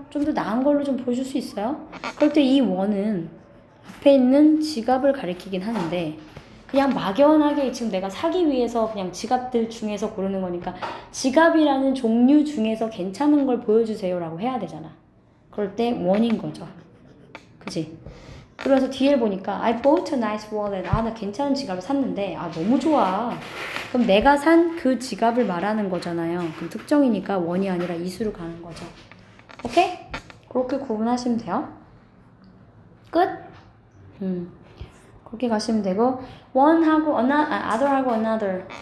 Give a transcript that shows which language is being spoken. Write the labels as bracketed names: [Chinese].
[Korean] 좀 더 나은 걸로 좀 보여줄 수 있어요? 그럴 때 이 one은 앞에 있는 지갑을 가리키긴 하는데 그냥 막연하게 지금 내가 사기 위해서 그냥 지갑들 중에서 고르는 거니까 지갑이라는 종류 중에서 괜찮은 걸 보여주세요 라고 해야 되잖아. 그럴 때 one인 거죠. 그치? 그래서 뒤에 보니까 [English] I bought a nice wallet. [Korean] 나 괜찮은 지갑을 샀는데 너무 좋아. 그럼 내가 산 그 지갑을 말하는 거잖아요. 그럼 특정이니까 one이 아니라 이수로 가는 거죠. 오케이? 그렇게 구분하시면 돼요. 끝? 그렇게 가시면 되고 one하고 other하고 another.